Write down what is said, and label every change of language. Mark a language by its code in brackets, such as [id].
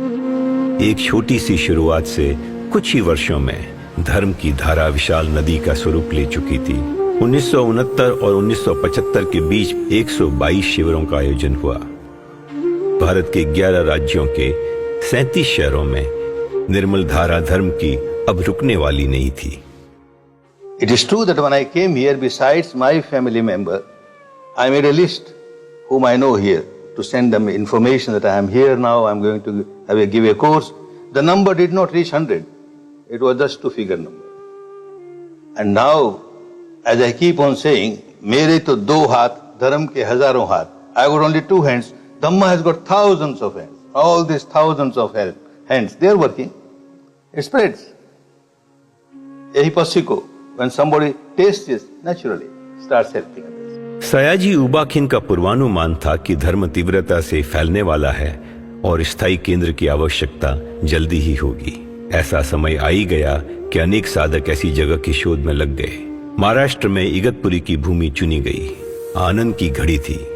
[hi] एक छोटी सी शुरुआत से कुछ ही वर्षों में धर्म की धारा विशाल नदी का स्वरूप ले चुकी थी. 1969 और 1975 के बीच 122 शिविरों का आयोजन हुआ. भारत के 11 राज्यों के 37 शहरों में निर्मल धारा धर्म की अब रुकने वाली नहीं थी. [en] It is true that when I came here, besides my family member, I made a list whom I know here to send them information that I am here now, I am going to give a course. The number did not reach 100. It was just 2 figure number. And now, as I keep on saying, [hi] मेरे तो 2 हाथ, धर्म के हजारों हाथ. [en] I got only 2 hands. Dhamma has got thousands of hands. All these thousands of hands, they are working. It spreads. [hi] यही पक्षी को [en] when somebody tastes it, naturally starts helping others. [hi] Sayaji उबाखिन का पूर्वानुमान था कि धर्म तीव्रता से फैलने वाला है और स्थायी केंद्र की आवश्यकता जल्दी ही होगी. ऐसा समय आ ही गया कि अनेक साधक ऐसी जगह की शोध में लग गए. महाराष्ट्र में इगतपुरी की भूमि चुनी गई. आनंद की घड़ी थी।